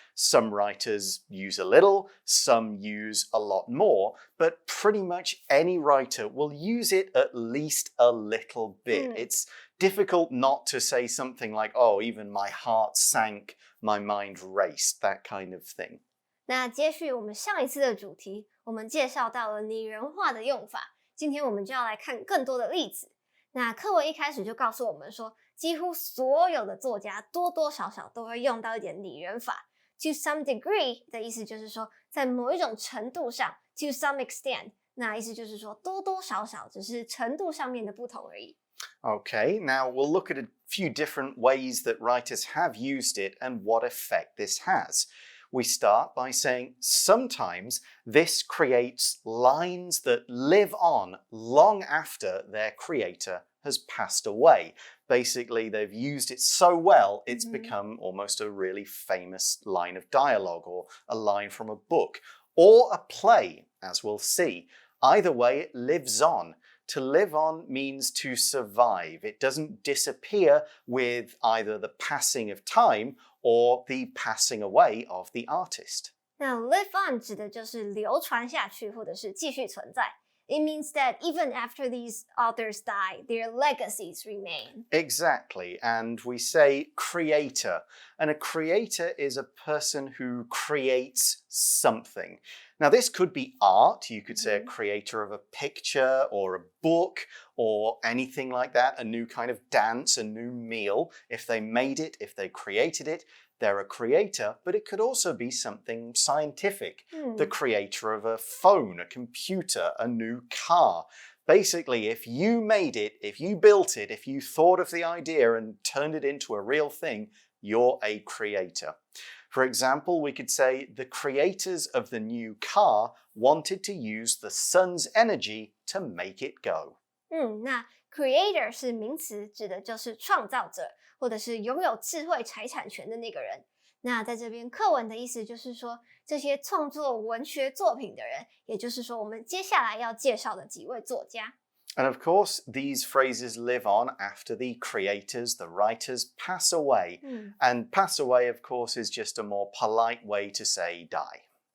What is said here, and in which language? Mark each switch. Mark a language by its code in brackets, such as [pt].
[en] Some writers use a little, some use a lot more, but pretty much any writer will use it at least a little bit. It's difficult not to say something like, oh, even my heart sank, my mind raced, that kind of thing. [zh] 那接续我们上一次的主题，我们介绍到了拟人化的用法，今天我们就要来看更多的例子。那课文一开始就告诉我们说，几乎所有的作家多多少少都会用到一点拟人法。 [en] To some degree [zh] 的意思就是说，在某一种程度上 ， [en] to some extent， [zh] 那意思就是说多多少少只是程度上面的不同而已。 [en] Okay, now we'll look at a few different ways that writers have used it and what effect this has. We start by saying sometimes this creates lines that live on long after their creator has passed away. Basically, they've used it so well, it's become almost a really famous line of dialogue or a line from a book or a play, as we'll see. Either way, it lives on. To live on means to survive. It doesn't disappear with either the passing of time or the passing away of the artist. [zh] 那 live on 指的就是流传下去或者是继续存在。 [en] It means that even after these authors die, their legacies remain. Exactly, and we say creator, and a creator is a person who creates something. Now, this could be art. You could say a creator of a picture or a book or anything like that, a new kind of dance, a new meal. If they made it, if they created it, they're a creator, but it could also be something scientific. The creator of a phone, a computer, a new car. Basically, if you made it, if you built it, if you thought of the idea and turned it into a real thing, you're a creator. For example, we could say the creators of the new car wanted to use the sun's energy to make it go. [zh] 那 creator 是名词，指的就是创造者，或者是拥有智慧财产权的那个人。那在这边课文的意思就是说，这些创作文学作品的人，也就是说我们接下来要介绍的几位作家。 [en] And of course, these phrases live on after the creators, the writers, pass away. And pass away, of course, is just a more polite way to say die.